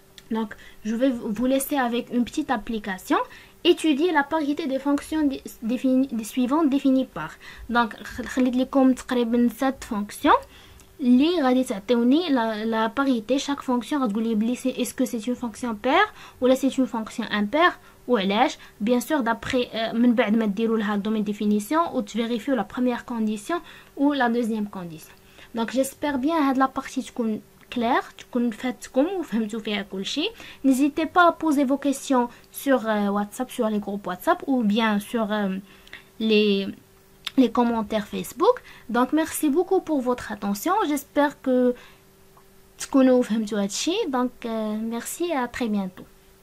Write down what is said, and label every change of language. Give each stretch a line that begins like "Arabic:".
French: Donc je vais vous laisser avec une petite application. Étudier la parité des fonctions suivantes définies par. Donc
Arabic: خليت لكم تقريبا 7
French: fonctions
Arabic: اللي غادي تعطيوني
French: la parité. Chaque fonction
Arabic: غتقول لي بلي
French: est-ce que c'est une fonction paire ou là c'est une fonction impaire
Arabic: وعلاش
French: bien sûr d'après
Arabic: من بعد ما ديروا لها الدومين ديفينيسيون وتفيريفيو لا بروميير كونديسيون و لا دوزيام كونديسيون. دونك جيسبر بيان هاد لا بارتي تكون كلير، تكون فاتكم وفهمتوا فيها كلشي.
French: n'hésitez pas à poser vos questions sur WhatsApp, sur les groupes WhatsApp ou bien sur les commentaires Facebook. Donc merci beaucoup pour votre attention, j'espère que
Arabic: تكونوا فهمتوا هادشي.
French: Donc merci et à très bientôt.